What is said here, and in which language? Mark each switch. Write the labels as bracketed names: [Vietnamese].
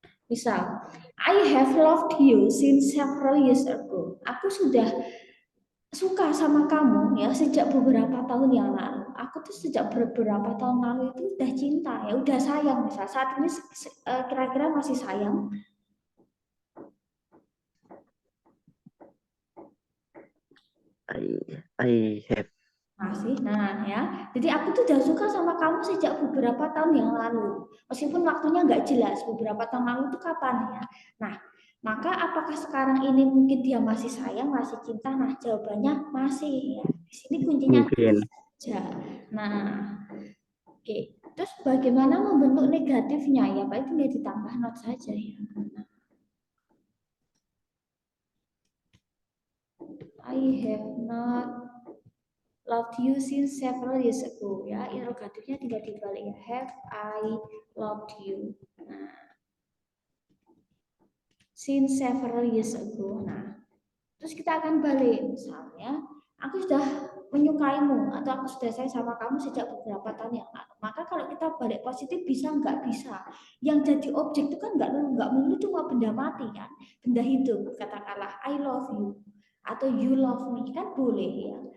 [English] Misal, I have loved you since several years ago. [Indonesian] Aku sudah suka sama kamu ya sejak beberapa tahun yang lalu. Aku tuh sejak beberapa tahun lalu itu udah cinta ya, udah sayang misal. Saat ini kira-kira masih sayang. [English] I have. [Indonesian] Masih. Nah, ya. Jadi aku tuh udah suka sama kamu sejak beberapa tahun yang lalu. Meskipun waktunya nggak jelas beberapa tahun lalu itu kapan ya. Nah, maka apakah sekarang ini mungkin dia masih sayang, masih cinta? Nah, jawabannya masih ya. Di sini kuncinya Mungkin. saja. Nah, oke. Terus bagaimana membentuk negatifnya ya? Pak itu nggak ditambah not saja ya. Nah, [English] I have not loved you since several years ago. [Indonesian] Ya, interrogatifnya tinggal dibalik ya. [English] Have I loved you? Nah, since several years ago. [Indonesian] Nah, terus kita akan balik. Misalnya, aku sudah menyukaimu atau aku sudah sayang sama kamu sejak beberapa tahun yang lalu. Maka kalau kita balik positif bisa nggak bisa. Yang jadi objek itu kan nggak melulu cuma benda mati kan, benda hidup. Katakanlah [English] I love you [Indonesian] atau [English] you love me [Indonesian] kan boleh ya.